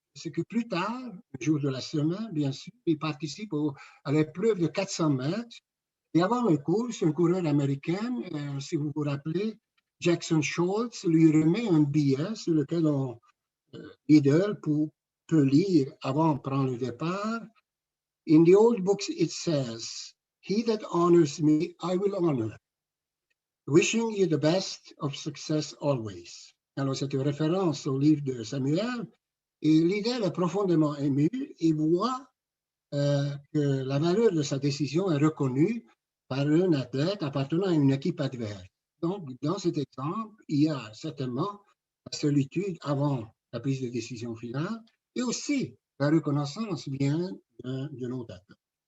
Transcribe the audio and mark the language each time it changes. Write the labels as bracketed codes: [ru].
[fr] C'est que plus tard, le jour de la semaine, bien sûr, il participe à l'épreuve de 400 mètres. Et avant le course, un coureur américain, si vous vous rappelez, Jackson Scholz, lui remet un billet sur lequel leader peut lire avant de prendre le départ. [en] In the old books it says, "He that honors me, I will honor. Wishing you the best of success always." [fr] Alors, c'est une référence au livre de Samuel. Et leader est profondément ému et voit que la valeur de sa décision est reconnue par un athlète appartenant à une équipe adverse. Donc, dans cet exemple, il y a certainement la solitude avant la prise de décision finale et aussi la reconnaissance vient de notre athlète.